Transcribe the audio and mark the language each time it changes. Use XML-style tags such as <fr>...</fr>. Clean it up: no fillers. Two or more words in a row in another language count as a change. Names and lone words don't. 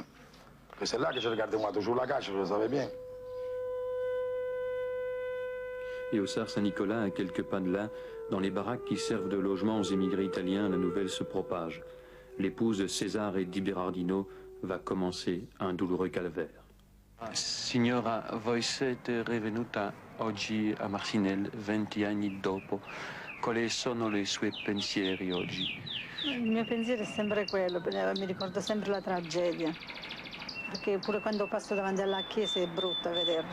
<fr>C'est là que je regardais moi toujours la cage, je le savais bien. Et au Sar Saint-Nicolas, à quelques pas de là, dans les baraques qui servent de logement aux émigrés italiens, la nouvelle se propage. L'épouse de Cesare Di Berardino va commencer un douloureux calvaire.</fr> <it>Signora, voi siete revenuta oggi a Marcinelle 20 anni dopo. Quali sono i suoi pensieri oggi? Il mio pensiero è sempre quello, mi ricordo sempre la tragedia, perché pure quando passo davanti alla chiesa è brutto vederlo.</it>